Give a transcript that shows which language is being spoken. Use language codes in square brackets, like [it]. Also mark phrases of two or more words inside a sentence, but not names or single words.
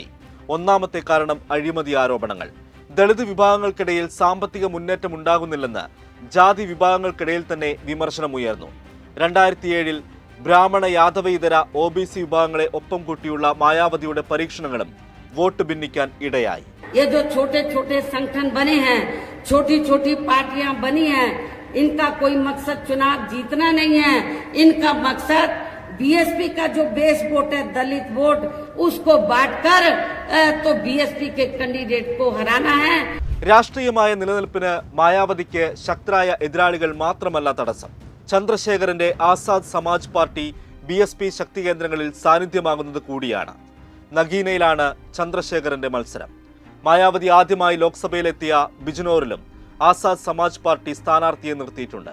[ml] ഒന്നാമത്തെ കാരണം അഴിമതി ആരോപണങ്ങൾ. ദളിത് വിഭാഗങ്ങൾക്കിടയിൽ സാമ്പത്തിക മുന്നേറ്റം ഉണ്ടാകുന്നില്ലെന്ന് ജാതി വിഭാഗങ്ങൾക്കിടയിൽ തന്നെ വിമർശനമുയർന്നു. 2007-ൽ ബ്രാഹ്മണ യാദവ ഇതര OBC വിഭാഗങ്ങളെ ഒപ്പം കൂട്ടിയുള്ള മായാവതിയുടെ പരീക്ഷണങ്ങളും വോട്ട് ഭിന്നിക്കാൻ ഇടയായി. [hi] ये जो छोटे छोटे संगठन बने हैं, छोटी छोटी पार्टियां बनी हैं, इनका कोई मकसद चुनाव जीतना नहीं है. इनका मकसद BSP का जो बेस वोट है, दलित वोट, उसको बांटकर तो BSP के कैंडिडेट को हराना है. [ml] രാഷ്ട്രീയമായ നിലനിൽപ്പിന് മായാവതിക്ക് ശക്തരായ എതിരാളികൾ മാത്രമല്ല തടസ്സം. ചന്ദ്രശേഖരന്റെ ആസാദ് സമാജ് പാർട്ടി BSP ശക്തി കേന്ദ്രങ്ങളിൽ സാന്നിധ്യമാകുന്നത് കൂടിയാണ്. നഗീനയിലാണ് ചന്ദ്രശേഖരന്റെ മത്സരം. മായാവതി ആദ്യമായി ലോക്സഭയിലെത്തിയ ബിജ്നോറിലും ആസാദ് സമാജ് പാർട്ടി സ്ഥാനാർത്ഥിയെ നിർത്തിയിട്ടുണ്ട്.